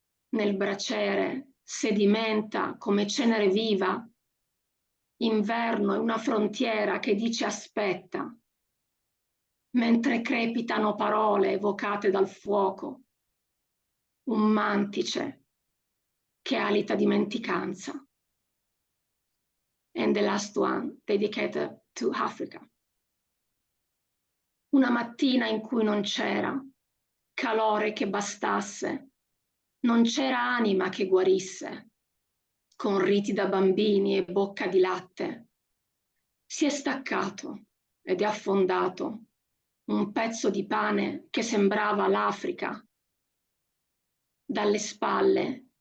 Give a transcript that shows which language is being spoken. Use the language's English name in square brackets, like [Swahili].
[Italian] Nel braciere sedimenta come cenere viva. Inverno è una frontiera che dice aspetta, mentre crepitano parole evocate dal fuoco, un mantice che alita dimenticanza. [English] And the last one, dedicated to Africa. [Italian] Una mattina in cui non c'era calore che bastasse, non c'era anima che guarisse, con riti da bambini e bocca di latte. Si è staccato ed è affondato un pezzo di pane che sembrava l'Africa. Dalle spalle